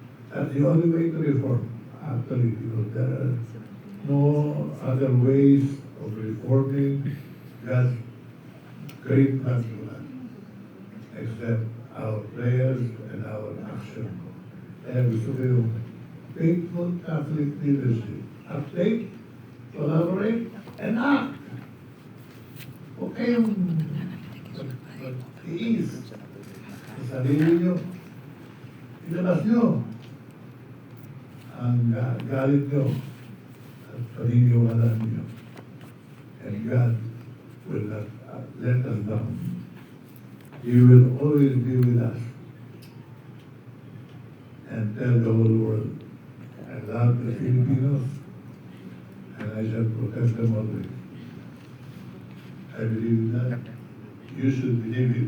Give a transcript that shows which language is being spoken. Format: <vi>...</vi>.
<en>That's the only way to reform, actually, because there are no other ways of reforming God's great plan to us, except our prayers and our action. And</en> <tl>gusto ko yung</tl> <en>faithful Catholic leadership. Update, collaborate, and act.</en> <tl>Huwag kayong mag-iis sa sarili nyo. Ilabas nyo ang galit nyo at paniniwala nyo.</tl> <en>And God will not let us down. He will always be with us. And tell the whole world, I love the Filipinos, and I shall protect them always. I believe that. You should believe it.</en>